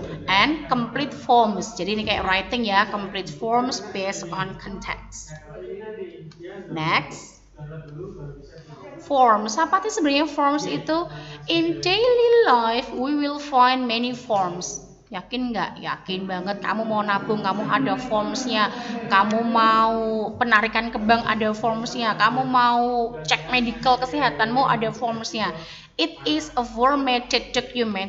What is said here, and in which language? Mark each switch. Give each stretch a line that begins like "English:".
English: And complete forms.
Indonesian: Jadi ini kayak writing ya,
English: complete forms based on context. Next. Forms.
Indonesian: Apa sih sebenarnya forms itu?
English: In daily life we will find many forms.
Indonesian: Yakin nggak? Yakin banget. Kamu mau nabung, kamu ada formsnya. Kamu mau penarikan ke bank, ada formsnya. Kamu mau cek medical kesehatanmu, ada formsnya.
English: It is a formatted document.